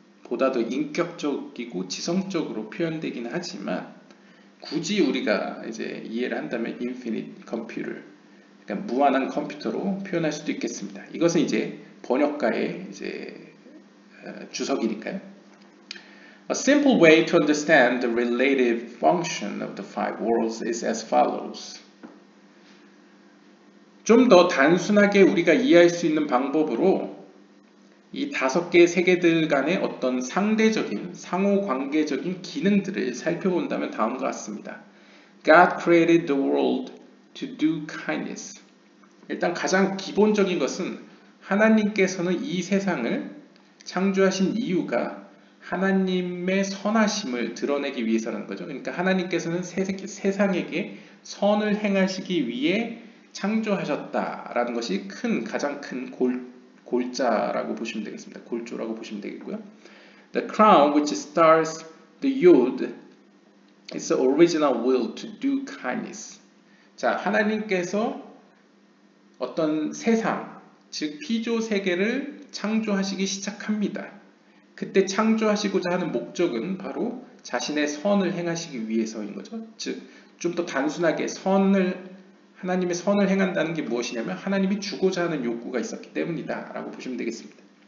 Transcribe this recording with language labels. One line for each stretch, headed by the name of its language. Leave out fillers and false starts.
Korean: 보다 더 인격적이고 지성적으로 표현되긴 하지만 굳이 우리가 이제 이해를 한다면
English: infinite computer,
Korean: 그러니까 무한한 컴퓨터로 표현할 수도 있겠습니다. 이것은 이제 번역가의 이제 주석이니까요.
English: A simple way to understand the relative function of the five worlds is as follows.
Korean: 좀 더 단순하게 우리가 이해할 수 있는 방법으로 이 5개의 세계들 간의 어떤 상대적인, 상호관계적인 기능들을 살펴본다면 다음과 같습니다.
English: God created the world to do kindness.
Korean: 일단 가장 기본적인 것은 하나님께서는 이 세상을 창조하신 이유가 하나님의 선하심을 드러내기 위해서라는 거죠. 그러니까 하나님께서는 세상에게 선을 행하시기 위해 창조하셨다라는 것이 가장 큰 골자라고 보시면 되겠습니다. 골조라고 보시면 되겠고요.
English: The crown which stars the yod is the original will to do kindness.
Korean: 자, 하나님께서 어떤 세상, 즉 피조 세계를 창조하시기 시작합니다. 그때 창조하시고자 하는 목적은 바로 자신의 선을 행하시기 위해서인 거죠. 즉, 좀 더 단순하게 하나님의 선을 행한다는 게 무엇이냐면 하나님이 주고자 하는 욕구가 있었기 때문이다 라고 보시면 되겠습니다.